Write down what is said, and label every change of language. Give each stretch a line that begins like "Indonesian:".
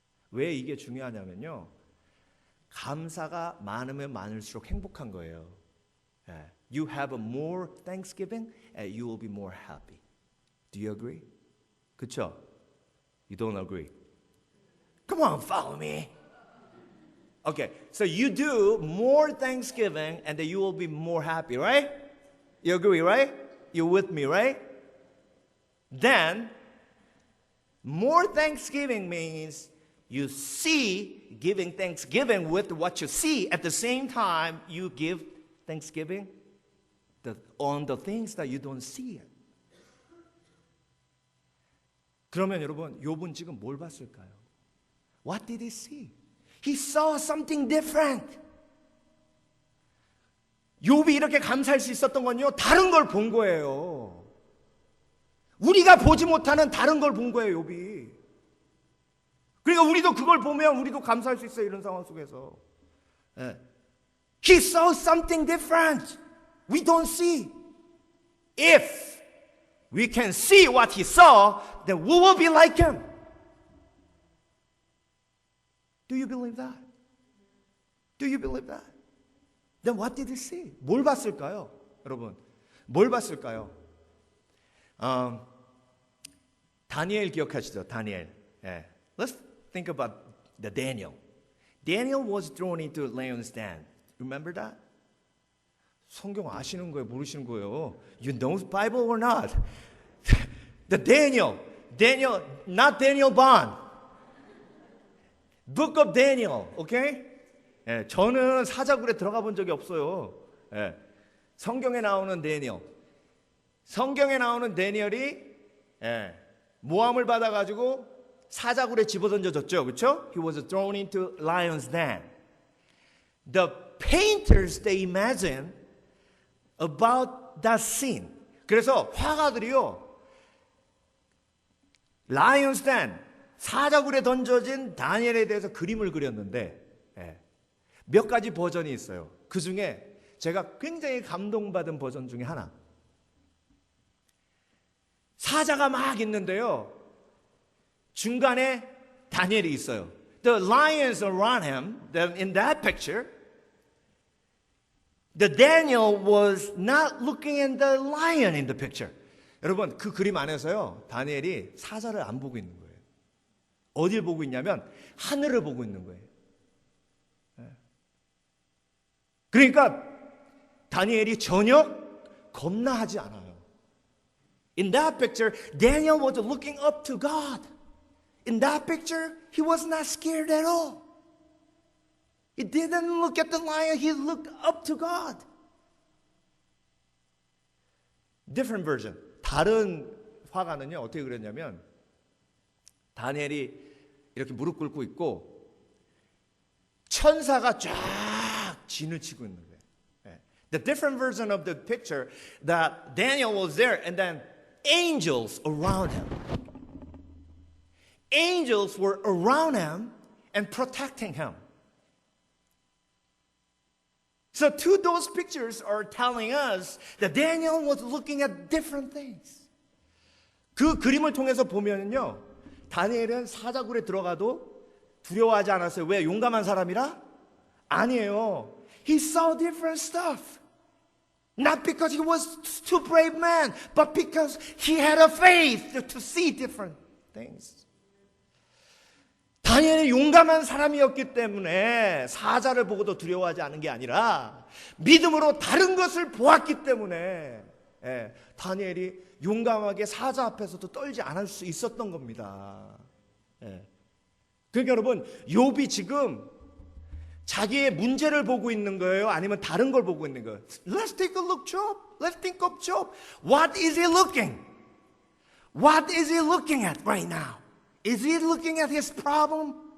Korean: 왜 이게 중요하냐면요, 감사가 많으면 많을수록 행복한 거예요.
English: You have a more thanksgiving and you will be more happy. Do you agree?
Korean: 그쵸?
English: You don't agree? Come on, follow me. Okay, so you do more thanksgiving and then you will be more happy, right? You agree, right? You're with me, right? Then, more thanksgiving means you see giving thanksgiving with what you see. At the same time, you give thanksgiving on the things that you don't see.
Korean: 그러면 여러분, 욥은 지금 뭘 봤을까요?
English: What did he see? He saw something different.
Korean: 욥이 이렇게 감사할 수 있었던 건요, 다른 걸 본 거예요. 우리가 보지 못하는 다른 걸 본 거예요, 욥이. 그러니까 우리도 그걸 보면 우리도 감사할 수 있어요. 이런 상황 속에서. 예.
English: He saw something different. We don't see. If we can see what he saw, then we will be like him. Do you believe that? Do you believe that? Then what did he see?
Korean: 뭘 봤을까요? 여러분, 뭘 봤을까요? 다니엘 기억하시죠? 다니엘. 예.
English: Let's think about the Daniel. Daniel was thrown into lion's den. Remember that?
Korean: 성경 아시는 거예요? 모르시는 거예요?
English: You know the Bible or not? The Daniel, not Daniel Bond. Book of Daniel, okay?
Korean: 예, 저는 사자굴에 들어가 본 적이 없어요. 예, 성경에 나오는 다니엘. 성경에 나오는 다니엘이 모함을 받아가지고 사자굴에 집어던져졌죠, 그렇죠?
English: He was thrown into lion's den. The painters they imagine about that scene.
Korean: 그래서 화가들이요,
English: lion's den,
Korean: 사자굴에 던져진 다니엘에 대해서 그림을 그렸는데 몇 가지 버전이 있어요. 그 중에 제가 굉장히 감동받은 버전 중에 하나. 사자가 막 있는데요, 중간에 다니엘이 있어요.
English: The lions around him, in that picture, the Daniel was not looking at the lion in the picture.
Korean: 여러분, 그 그림 안에서요, 다니엘이 사자를 안 보고 있는 거예요. 어딜 보고 있냐면 하늘을 보고 있는 거예요. 그러니까 다니엘이 전혀 겁나하지 않아요.
English: In that picture, Daniel was looking up to God. In that picture, he was not scared at all. He didn't look at the lion, he looked up to God. Different version.
Korean: 다른 화가는요, 어떻게 그랬냐면 다니엘이 이렇게 무릎 꿇고 있고 천사가 쫙 진을 치고 있는 거예요.
English: The different version of the picture that Daniel was there and then angels around him. Angels were around him and protecting him. So two of those pictures are telling us that Daniel was looking at different things.
Korean: 그 그림을 통해서 보면요, 다니엘은 사자굴에 들어가도 두려워하지 않았어요. 왜? 용감한 사람이라? 아니에요.
English: He saw different stuff. Not because he was too brave man, but because he had a faith to see different things.
Korean: 다니엘이 용감한 사람이었기 때문에 사자를 보고도 두려워하지 않은 게 아니라 믿음으로 다른 것을 보았기 때문에 다니엘이 용감하게 사자 앞에서도 떨지 않을 수 있었던 겁니다. 그러니까 여러분, 욥이 지금 자기의 문제를 보고 있는 거예요? 아니면 다른 걸 보고 있는 거예요?
English: Let's take a look, Job. Let's think of Job. What is he looking? What is he looking at right now? Is he looking at his problem?